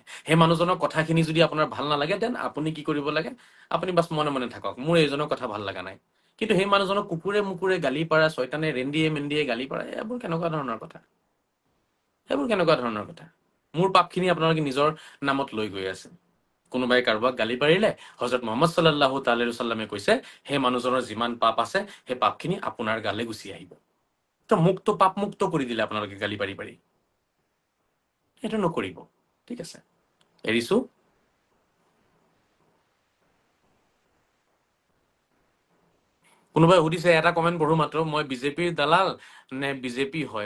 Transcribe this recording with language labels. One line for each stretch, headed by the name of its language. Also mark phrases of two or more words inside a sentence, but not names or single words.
Assamese: সেই মানুহজনৰ কথাখিনি যদি আপোনাৰ ভাল নালাগে, দেন আপুনি কি কৰিব লাগে, আপুনি বাছ মনে মনে থাকক। মোৰ এইজনৰ কথা ভাল লগা নাই, কিন্তু সেই মানুহজনক কুকুৰে মুকুৰে গালি পাৰা, ছয়তানে ৰেন্দিয়ে মেন্দিয়ে গালি পাৰা, এইবোৰ কেনেকুৱা ধৰণৰ কথা, সেইবোৰ কেনেকুৱা ধৰণৰ কথা। মোৰ পাপখিনি আপোনালোকে নিজৰ নামত লৈ গৈ আছে। কোনোবাই কাৰোবাক গালি পাৰিলে, হযৰত মুহাম্মদ
Arabic: صلى الله تعالى وسلم
Assamese: কৈছে, সেই মানুহজনৰ যিমান পাপ আছে, সেই পাপখিনি আপোনাৰ গালে গুচি আহিব। তো মুক্ত, পাপ মুক্ত কৰি দিলে আপোনালোকে গালি পাৰি পাৰি। সেইটো নকৰিব। ঠিক আছে, এৰিছো। কোনোবাই সুধিছে, এটা কমেণ্ট পঢ়ো মাত্ৰ, মই বিজেপিৰ দালাল নে বিজেপি হয়?